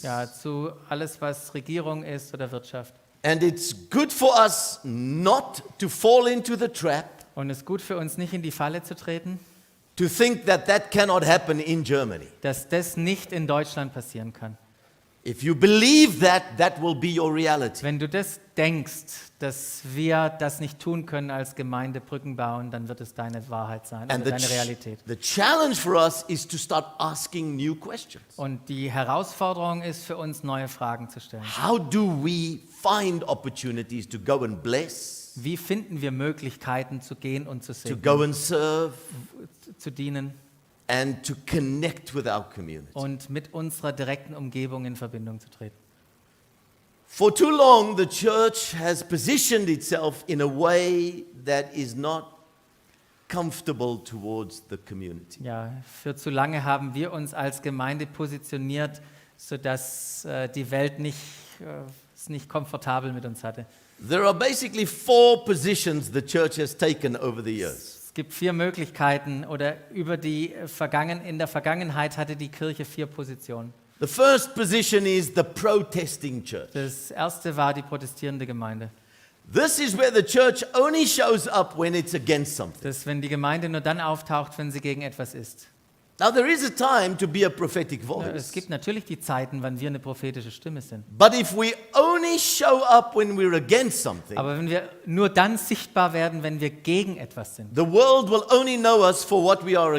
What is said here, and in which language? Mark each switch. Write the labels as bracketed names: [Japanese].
[German] Ja, zu alles, was Regierung ist oder Wirtschaft. [English] And it's good for us not to fall into the trap [German] Und es ist gut für uns, nicht in die Falle zu treten, [English] to think that that cannot happen in Germany. [German] dass das nicht in Deutschland passieren kann. [English] If you believe that, that will be your reality. [German] Wenn du das denkst, dass wir das nicht tun können als Gemeinde Brücken bauen, dann wird es deine Wahrheit sein [English] And [German] oder deine Realität. [English] the challenge for us is to start asking new questions. [German] Und die Herausforderung ist für uns, neue Fragen zu stellen. [English] How do we find opportunities to go and bless, [German] Wie finden wir Möglichkeiten zu gehen und zu [English] to [German] segnen, [English] go and serve, [German] zu dienen [English] and to connect with our community? [German] und mit unserer direkten Umgebung in Verbindung zu treten? [English] For too long, the church has positioned itself in a way that is not comfortable towards the community. [German] Ja, für zu lange haben wir uns als Gemeinde positioniert, sodass die Welt es nicht komfortabel mit uns hatte. [English] There are basically 4 positions the church has taken over the years. [German] Es gibt 4 Möglichkeiten oder in der Vergangenheit hatte die Kirche 4 Positionen. [English] The first position is the protesting church. [German] Das erste war die protestierende Gemeinde. [English] This is where the church only shows up when it's against something. [German] Das, wenn die Gemeinde nur dann auftaucht, wenn sie gegen etwas ist. [English] Now there is a time to be a prophetic [German] Es [English] voice. [German] gibt natürlich die Zeiten, wann wir eine prophetische Stimme sind. [English] But if we only show up when we're against something, [German] Aber wenn wir nur dann sichtbar werden, wenn wir gegen etwas sind, [English] the world will only know us for what we are